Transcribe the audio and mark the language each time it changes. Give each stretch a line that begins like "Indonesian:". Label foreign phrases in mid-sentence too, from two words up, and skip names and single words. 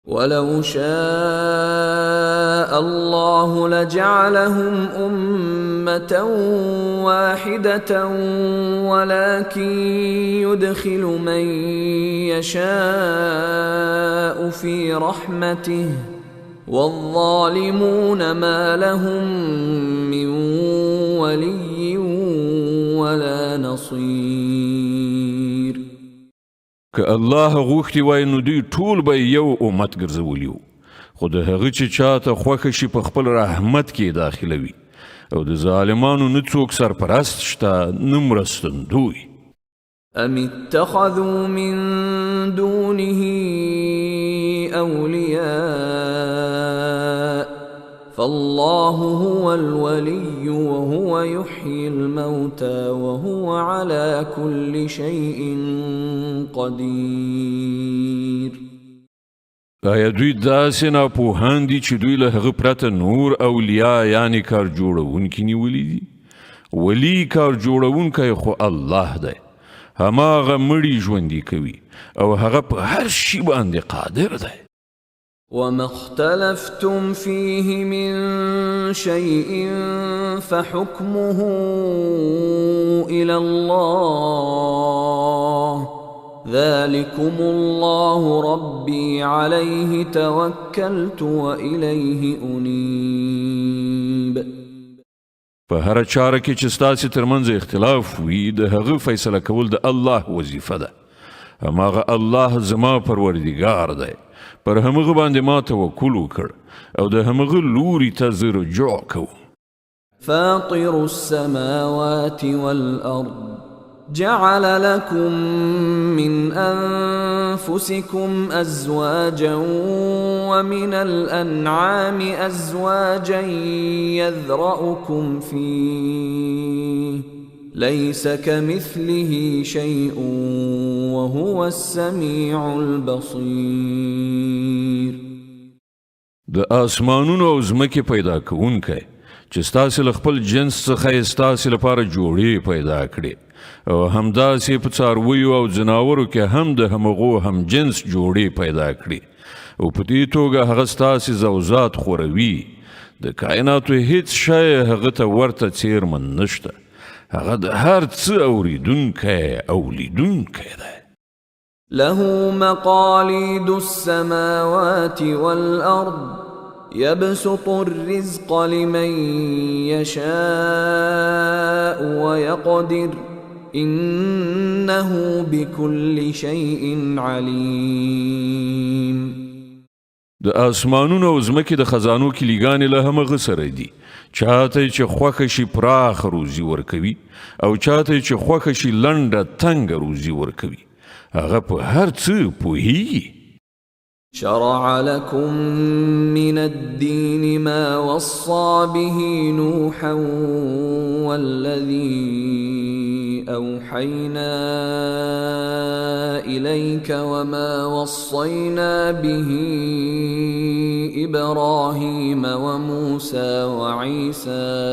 Arabic: ولو شاء الله لجعلهم أمة واحدة ولكن يدخل من يشاء في رحمته والظالمون ما لهم من ولي ولا نصير.
Pashto: که الله غوښتي وای نو دوی ټول به یو امت ګرځولیو، خو د هغه چې چاته خوښه شي په خپل رحمت کې داخلوي، او د ظالمانو نه څوک سرپرست شته نه مرستندوی.
Arabic: أم اتخذوا من دونه أولياء فالله هو الولي وهو يحيي الموتى وهو على كل شيء قدير.
Pashto: آیا دوی داسې ناپوهان دي چې دوی له هغه پرته نور اولیاء یعنی کار جوړونکي نیولي دي؟ ولی کار جوړونکی خو الله دی، هماغه مړي ژوندي کوي او هغه په هر شي باندې قادر دی.
Arabic: وما اختلفتم فيه من شيء فحكمه إلى الله ذلكم الله ربي عليه توكلت وإليه أنيب.
Pashto: په هر چاره کې چې ستاسو ترمنځ اختلاف وي د هغه فیصله کول د الله وظیفه ده. هماغه الله زما پروردګار دی، پر همغه باندې ما توکل وکړ او د همغه لوري ته زه رجوع کوم.
Arabic: فاطر السماوات والأرض جعل لكم من أنفسكم أزواجا ومن الأنعام أزواجا يذرأكم فيه ليس كمثله شيء وهو السميع البصير.
Pashto: د آسمانونو او ځمکې پیدا کوونکی چې ستاسو له خپل جنس څخه ستاسو لپاره جوړې پیدا کړي او همداسې په څارویو او ځناورو کې هم د همغو هم جنس جوړې پیدا کړي او په دې توګه هغه ستاسو زوزات خوروي. د کائناتو هیڅ شی هغه ته ورته څیرمن نشته. هغه د هر څه اوریدونکی او لیدونکی دی.
Arabic: له مقاليد السماوات والأرض يبسط الرزق لمن يشاء ويقدر إنه بكل شيء عليم.
Pashto: د آسمانونو او ځمکې د خزانو کلیګانې له همغه سره دي. چاته چې خوښه شي پراخ روزي ورکوي او چاته چې خوښه شي لنډه تنګه روزي ورکوي. هغه په هر څه پوهیږي.
Arabic: شرع لكم من الدين ما وصى به نوحا والذي أوحينا إليك وما وصينا به إبراهيم وموسى وعيسى